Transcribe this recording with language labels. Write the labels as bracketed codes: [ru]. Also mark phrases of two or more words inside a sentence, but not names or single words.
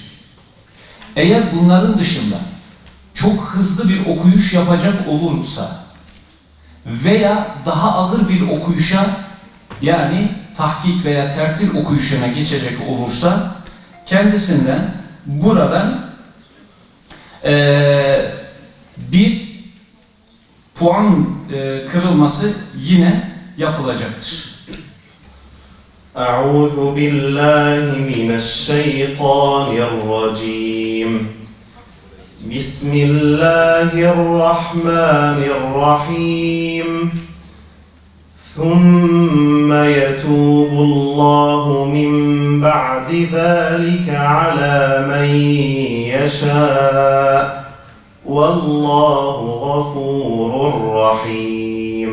[tr] Eğer bunların dışında çok hızlı bir okuyuş yapacak olursa veya daha ağır bir okuyuşa, yani tahkik veya tertil okuyuşuna geçecek olursa kendisinden buradan bir puan kırılması yine yapılacaktır. [ar] أعوذ بالله من الشيطان الرجيم. بسم الله الرحمن الرحيم. ثُمَّ يَتُوبُ اللّٰهُ مِنْ بَعْدِ ذَٰلِكَ عَلَى مَنْ يَشَاءُ وَاللّٰهُ غَفُورٌ رَحِيمٌ.